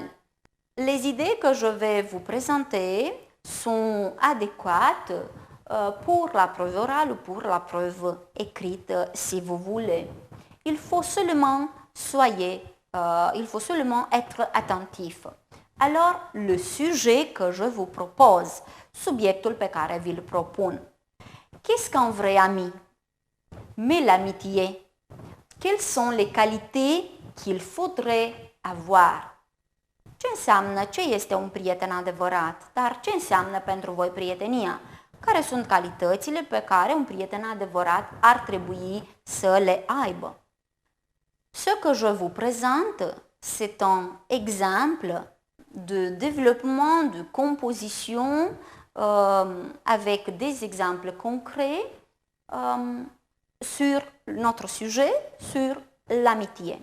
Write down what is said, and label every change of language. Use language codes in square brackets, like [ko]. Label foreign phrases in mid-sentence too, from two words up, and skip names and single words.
[fr] Les idées que je vais vous présenter sont adéquates pour la preuve orale ou pour la preuve écrite, si vous voulez. Il faut seulement être attentif. Alors, le sujet que je vous propose, [ro] subiectul pe care vi-l propun. [fr] Qu'est-ce qu'un vrai ami? Mais l'amitié, quelles sont les qualités qu'il faudrait avoir? [ro] Ce înseamnă, ce este un prieten adevărat? Dar ce înseamnă pentru voi prietenia? Care sunt calitățile pe care un prieten adevărat ar trebui să le aibă? [fr] Ce que je vous présente, c'est un exemple de développement de composition avec des exemples concrets sur notre sujet, sur l'amitié.